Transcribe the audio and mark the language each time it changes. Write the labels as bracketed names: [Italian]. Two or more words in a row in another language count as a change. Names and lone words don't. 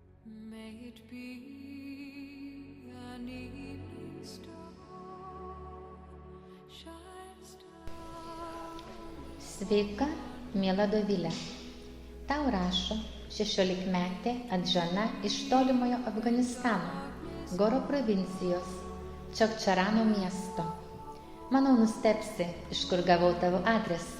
[English] May it be an evening star, shines down. [Lithuanian] Sveika, miela Dovilė. Tau rašo 16-metė Adžana iš tolimojo Afganistano, Goro provincijos, Čakčarano miesto. Manau, nustebsi, iš kur gavau tavo adresą.